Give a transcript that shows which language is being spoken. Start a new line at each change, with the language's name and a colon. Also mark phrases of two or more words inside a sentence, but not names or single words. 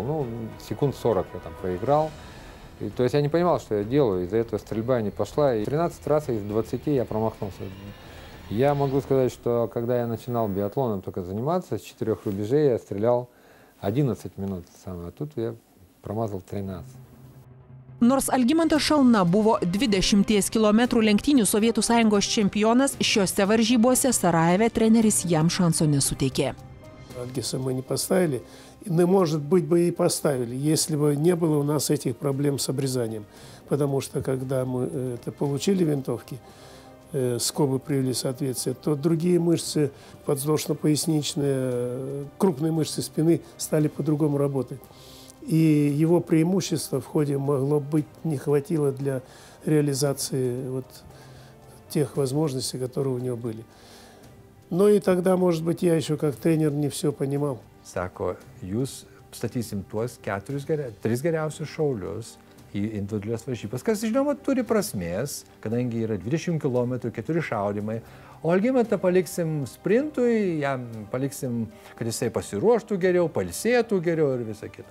Russian: Ну, секунд 40 я там проиграл. И, то есть я не понимал, что я делаю, из-за этого стрельба не пошла. И 13 раз из 20 я промахнулся. Я могу сказать, что когда я начинал биатлоном только заниматься, с 4 рубежей я стрелял 11 минут, а тут я pramazal 13.
Lithuanian: Nors Algimantas Šalna buvo 20 km lenktynių Sovietų Sąjungos čempionas, šiose varžybose Sarajeve treneris jam šanso nesuteikė.
Russian: Альгиса мы не поставили, но, может быть, бы и поставили, если бы не было у нас этих проблем с обрезанием. Потому что, когда мы получили винтовки, скобы привели соответствие, то другие мышцы, подвздошно-поясничные, крупные мышцы спины стали по-другому работать. И его преимущество в ходе могло быть не хватило для реализации вот тех возможностей, которые у него были. Но и тогда, может быть, я еще как тренер не все понимал.
Lithuanian: Sako, jūs statysim tuos 3 geriausius šaulius į individualias varžybas, kas, žinoma, turi prasmės, kadangi yra 20 km, 4 šaudimai. O Algimantą paliksim sprintui, jam paliksim, kad jisai pasiruoštų geriau, pailsėtų geriau ir visa kita.